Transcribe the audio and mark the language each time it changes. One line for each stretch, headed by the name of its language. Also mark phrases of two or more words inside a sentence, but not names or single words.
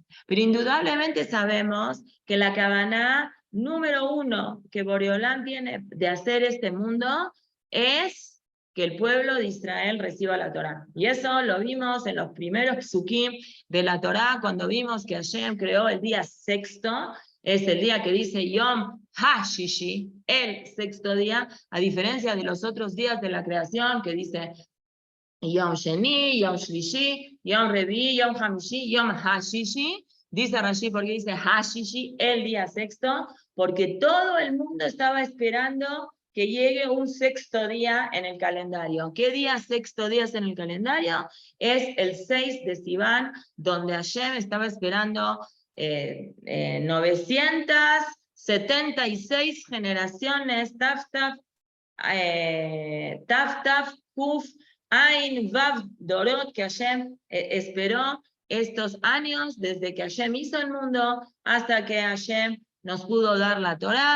Spanish: Pero indudablemente sabemos que la Kavaná número uno que Boreolán tiene de hacer este mundo es que el pueblo de Israel reciba la Torá. Y eso lo vimos en los primeros psukim de la Torá, cuando vimos que Hashem creó el día sexto, es el día que dice
Hebrew: יום השישי,
Spanish: el sexto día, a diferencia de los otros días de la creación que dice
Hebrew: יום שני יום שלישי יום רביעי יום חמישי יום השישי.
Spanish: Dice Rashi porque dice HaShishi, el día sexto, porque todo el mundo estaba esperando que llegue un sexto día en el calendario. ¿Qué día sexto día es en el calendario? Es el 6 de Sivan, donde Hashem estaba esperando 976 generaciones,
Hebrew: תו קוף עין וו דורות,
Spanish: que Hashem esperó estos años desde que Hashem hizo el mundo hasta que Hashem nos pudo dar la Torá.